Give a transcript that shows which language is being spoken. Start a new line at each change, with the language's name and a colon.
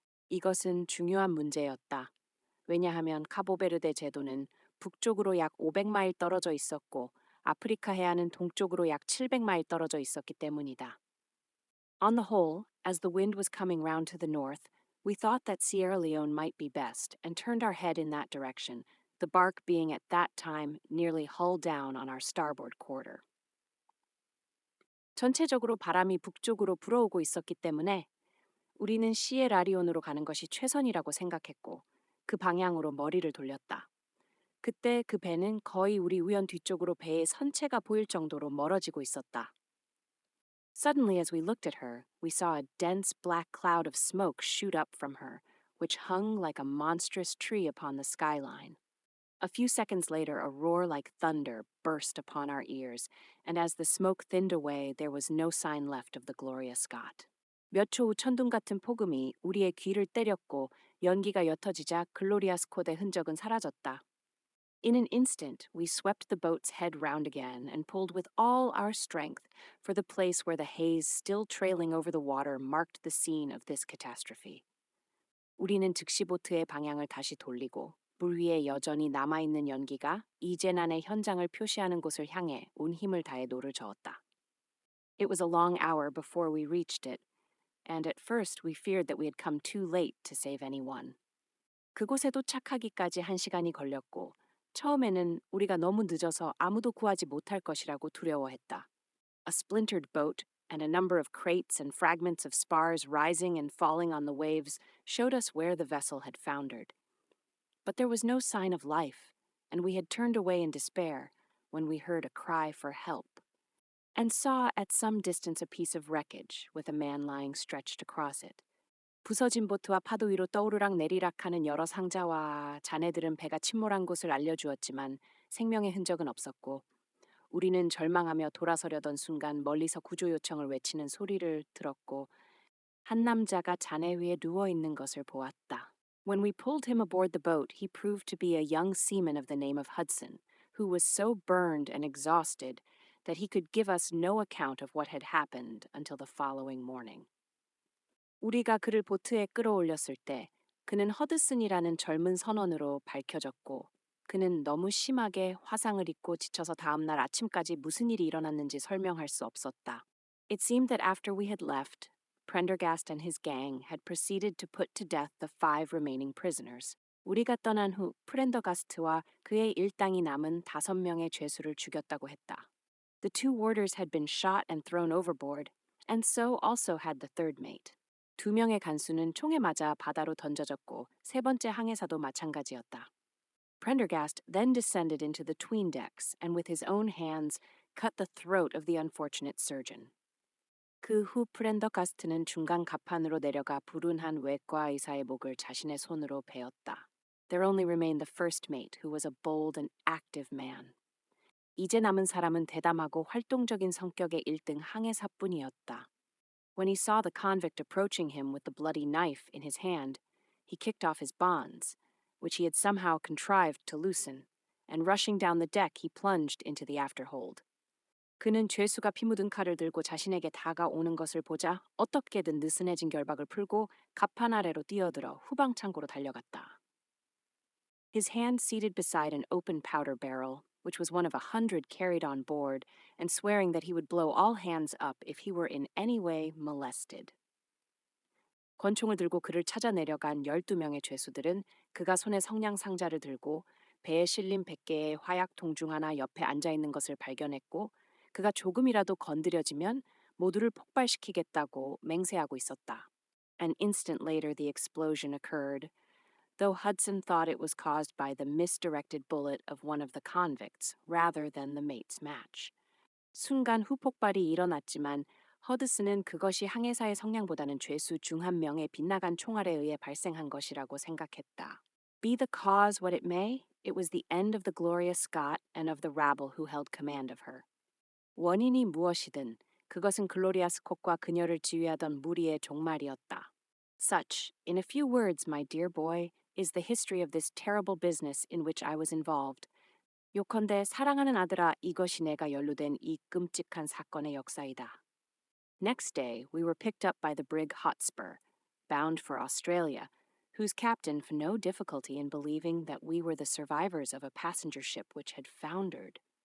Korean: 이것은 중요한 문제였다. 왜냐하면 카보베르데 제도는 북쪽으로 약 500마일 떨어져 있었고 아프리카 해안은 동쪽으로 약 700마일 떨어져 있었기 때문이다.
English: On the whole, as the wind was coming round to the north, we thought that Sierra Leone might be best and turned our head in that direction, the bark being at that time nearly hull down on our starboard quarter.
Korean: 전체적으로 바람이 북쪽으로 불어오고 있었기 때문에 우리는 시에라리온으로 가는 것이 최선이라고 생각했고 그 방향으로 머리를 돌렸다. 그때 그 배는 거의 우리 우연 뒤쪽으로 배의 선체가 보일 정도로 멀어지고 있었다.
English: Suddenly, as we looked at her, we saw a dense black cloud of smoke shoot up from her, which hung like a monstrous tree upon the skyline. A few seconds later, a roar like thunder burst upon our ears, and as the smoke thinned away, there was no sign left of the Gloria Scott.
Korean: 몇 초 후 천둥 같은 폭음이 우리의 귀를 때렸고 연기가 옅어지자 글로리아 스콧의 흔적은 사라졌다.
English: In an instant, we swept the boat's head round again and pulled with all our strength for the place where the haze still trailing over the water marked the scene of this catastrophe.
Korean: 우리는 즉시 보트의 방향을 다시 돌리고 물 위에 여전히 남아있는 연기가 이 재난의 현장을 표시하는 곳을 향해 온 힘을 다해 노를 저었다.
English: It was a long hour before we reached it, and at first we feared that we had come too late to save anyone.
Korean: 그곳에 도착하기까지 1시간이 걸렸고 처음에는 우리가 너무 늦어서 아무도 구하지 못할 것이라고 두려워했다.
English: A splintered boat and a number of crates and fragments of spars rising and falling on the waves showed us where the vessel had foundered. But there was no sign of life, and we had turned away in despair when we heard a cry for help. and saw at some distance a piece of wreckage with a man lying stretched across it.
Korean: 부서진 보트와 파도 위로 떠오르락 내리락하는 여러 상자와 자네들은 배가 침몰한 곳을 알려주었지만 생명의 흔적은 없었고 우리는 절망하며 돌아서려던 순간 멀리서 구조 요청을 외치는 소리를 들었고 한 남자가 잔해 위에 누워 있는 것을 보았다.
English: When we pulled him aboard the boat, he proved to be a young seaman of the name of Hudson, who was so burned and exhausted that he could give us no account of what had happened until the following morning.
Korean: 우리가 그를 보트에 끌어올렸을 때 그는 허드슨이라는 젊은 선원으로 밝혀졌고 그는 너무 심하게 화상을 입고 지쳐서 다음 날 아침까지 무슨 일이 일어났는지 설명할 수 없었다.
English: It seemed that after we had left, Prendergast and his gang had proceeded to put to death the 5 remaining prisoners.
Korean: 우리가 떠난 후 프렌더가스트와 그의 일당이 남은 5명의 죄수를 죽였다고 했다.
English: The 2 warders had been shot and thrown overboard, and so also had the third mate.
Korean: 2명의 간수는 총에 맞아 바다로 던져졌고 3번째 항해사도 마찬가지였다.
English: Prendergast then descended into the 'tween decks and with his own hands cut the throat of the unfortunate surgeon.
Korean: 그 후 프렌더가스트는 중간 갑판으로 내려가 불운한 외과 의사의 목을 자신의 손으로 베었다.
English: There only remained the first mate, who was a bold and active man.
Korean: 이제 남은 사람은 대담하고 활동적인 성격의 1등 항해사뿐이었다.
English: When he saw the convict approaching him with the bloody knife in his hand, he kicked off his bonds, which he had somehow contrived to loosen, and rushing down the deck, he plunged into the afterhold.
Korean: 그는 죄수가 피 묻은 칼을 들고 자신에게 다가오는 것을 보자 어떻게든 느슨해진 결박을 풀고 갑판 아래로 뛰어들어 후방 창고로 달려갔다.
English: His hand seated beside an open powder barrel, which was one of 100 carried on board, and swearing that he would blow all hands up if he were in any way molested.
Korean: 권총을 들고 그를 찾아 내려간 12명의 죄수들은 그가 손에 성냥 상자를 들고 배에 실린 100개의 화약통 중 하나 옆에 앉아 있는 것을 발견했고 그가 조금이라도 건드려지면 모두를 폭발시키겠다고 맹세하고 있었다.
English: An instant later the explosion occurred, though Hudson thought it was caused by the misdirected bullet of one of the convicts rather than the mate's match.
Korean: 순간 후폭발이 일어났지만 허드슨은 그것이 항해사의 성량보다는 죄수 중 한 명의 빗나간 총알에 의해 발생한 것이라고 생각했다.
English: Be the cause what it may, it was the end of the Gloria Scott and of the rabble who held command of her.
Korean: 원인이 무엇이든 그것은 글로리아 스콧과 그녀를 지휘하던 무리의 종말이었다.
English: Such, in a few words, my dear boy, is the history of this terrible business in which I was involved.
Korean: 요컨대 사랑하는 아들아, 이것이 내가 연루된 이 끔찍한 사건의 역사이다.
English: Next day, we were picked up by the brig Hotspur, bound for Australia, whose captain found no difficulty in believing that we were the survivors of a passenger ship which had foundered.